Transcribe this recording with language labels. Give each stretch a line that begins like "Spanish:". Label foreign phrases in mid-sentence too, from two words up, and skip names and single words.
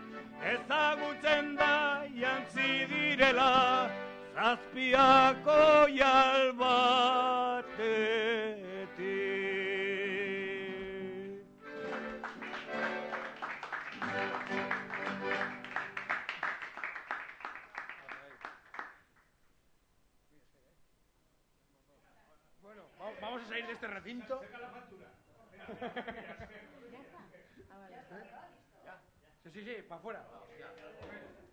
Basque: Ezagutzen da jantzi direla zazpiako jal batetik.
Spanish: Bueno, vamos a salir de este recinto. Saca la factura. Sí, para afuera.